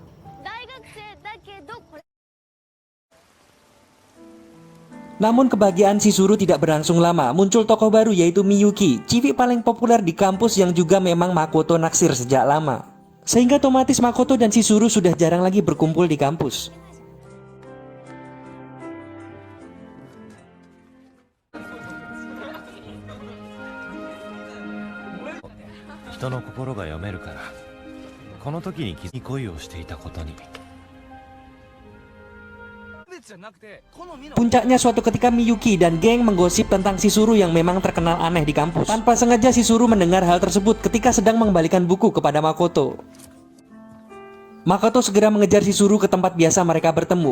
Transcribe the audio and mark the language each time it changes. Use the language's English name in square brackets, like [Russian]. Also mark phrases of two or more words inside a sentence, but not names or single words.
[Indonesian] Namun kebahagiaan Shizuru tidak berlangsung lama, muncul tokoh baru yaitu Miyuki, cilik paling populer di kampus yang juga memang Makoto naksir sejak lama. Sehingga otomatis Makoto dan Shizuru sudah jarang lagi berkumpul di kampus. [Japanese] 人の心が読めるから、この時に恋をしていたことに。 [Indonesian] Puncaknya suatu ketika Miyuki dan geng menggosip tentang Shizuru yang memang terkenal aneh di kampus. Tanpa sengaja Shizuru mendengar hal tersebut ketika sedang mengembalikan buku kepada Makoto. Makoto segera mengejar Shizuru ke tempat biasa mereka bertemu.